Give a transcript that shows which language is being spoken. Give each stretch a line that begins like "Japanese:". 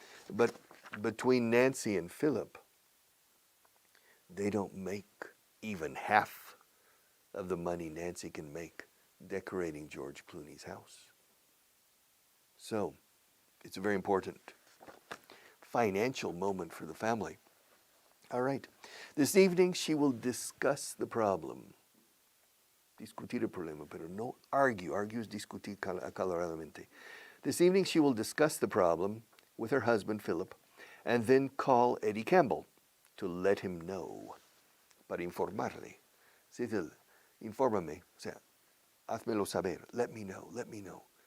English: But between Nancy and Philip, they don't make even half of the money Nancy can make decorating George Clooney's house. So, it's a very important financial moment for the family. All right. This evening she will discuss the problem.
Spanish: Discutir el problema, pero no argue. Argue is discutir acaloradamente.
English: This evening she will discuss the problem with her husband, Philip, and then call Eddie Campbell to let him know,
Spanish: para informarle. Se dice, infórmame, o sea, házmelo saber,
English: let me know, let me know.